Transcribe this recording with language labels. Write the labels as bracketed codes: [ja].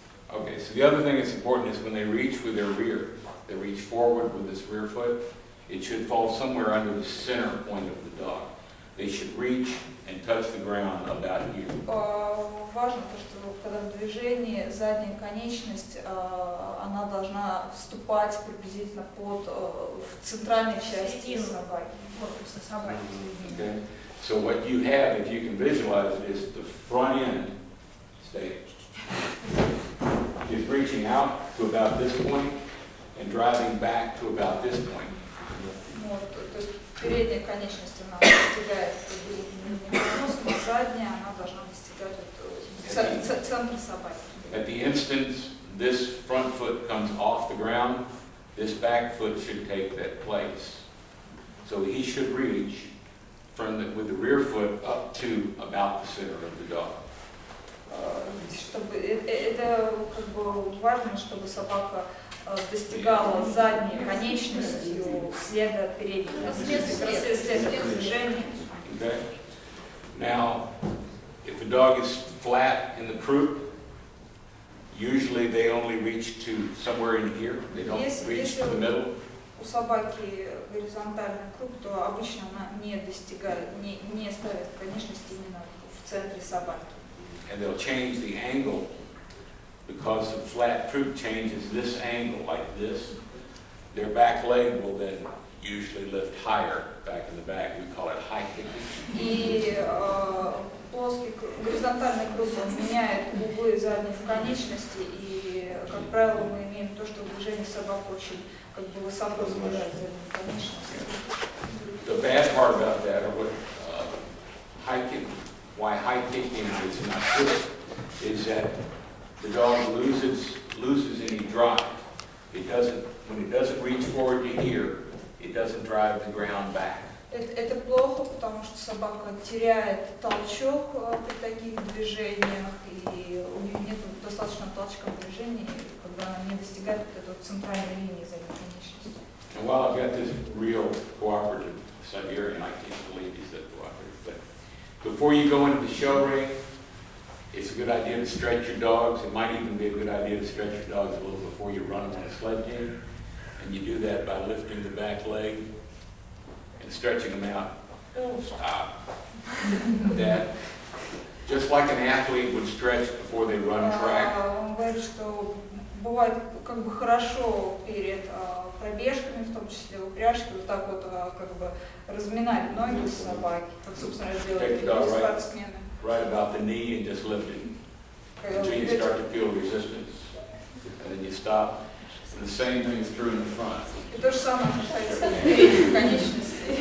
[en] Okay, so the other thing that's important is when they reach with their rear, they reach forward with this rear foot, it should fall somewhere under the center point of the dog. They should reach and touch the ground about here. [ru] Важно то, что когда в движении задняя конечность, она должна вступать приблизительно в центральной части собаки, корпуса собаки. [en] Okay, so what you have, if you can visualize it, is the front end stage. Is reaching out to about this point and driving back to about this point. [ru] То есть передняя конечность она достигает приблизительно, а задняя она должна достигать центра собаки. [en] At the instance this front foot comes off the ground, this back foot should take that place. So he should reach with the rear foot up to about the center of the dog. [ru] Чтобы это как бы важно, чтобы собака достигала задней конечностью следа от передней, следа движения. [en] Okay. Now, if a dog is flat in the croup, usually they only reach to somewhere in here. They don't reach to the middle. [ru] У собаки горизонтальный круг, то обычно она не достигает, не ставит конечности именно в центре собаки. [en] And they'll change the angle because the flat croup changes this angle like this. Their back leg will then usually lift higher back in the back. We call it high kicking. [ru] И плоский горизонтальный круг меняет углы задних конечностей, и, как правило, мы имеем то, что движение собак очень как бы высоко забирает задние конечности. [en] The bad part about that, or what high kicking. Why high kicking is not good is that the dog loses any drive. When it doesn't reach forward to here, it doesn't drive the ground back. [ru] Это плохо, потому что собака теряет толчок при таких движениях, и у нее нет достаточно толчка в движении, когда она не достигает этой центральной линии задней конечности. [en] And while I've got this real cooperative Siberian, I can't believe he's that cooperative, but before you go into the show ring, it's a good idea to stretch your dogs. It might even be a good idea to stretch your dogs a little before you run them on a sled team. And you do that by lifting the back leg and stretching them out. Stop. That, just like an athlete would stretch before they run track. [ru] Он говорит, что бывает как бы хорошо перед пробежками, в том числе упряжки, вот так вот как бы разминать ноги собаки, как, собственно, делают спортсмены. [en] Right about the knee and just lift it until you start to feel resistance, and then you stop. And the same thing is true in the front. [ru] И то же самое касается передних конечностей.